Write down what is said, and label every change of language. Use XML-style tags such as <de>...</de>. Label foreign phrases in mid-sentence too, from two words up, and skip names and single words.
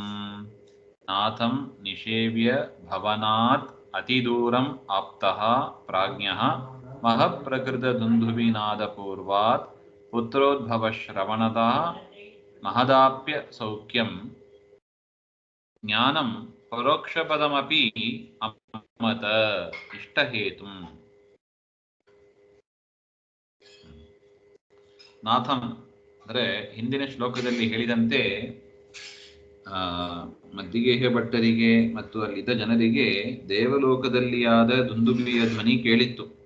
<sa>नाथं निषेव्य भवनात् अतिदूरम् आप्तः प्राज्ञः महप्रकृतदुन्दुभिनादपूर्वात् पुत्रोद्भवश्रवणतः महदाप्य सौख्यं ज्ञानं परोक्षपदमपि ಅಮತ ಇಷ್ಟಹೇತುಂ.</sa> <kn>ನಾಥಂ ಅಂದರೆ ಹಿಂದಿನ ಶ್ಲೋಕದಲ್ಲಿ ಹೇಳಿದಂತೆ ಮದ್ದಿಗೇಹ ಭಟ್ಟರಿಗೆ ಮತ್ತು ಅಲ್ಲಿದ್ದ ಜನರಿಗೆ ದೇವಲೋಕದಲ್ಲಿ ಆದ ದುಂದುಬಿಯ ಧ್ವನಿ ಕೇಳಿತ್ತು.</kn>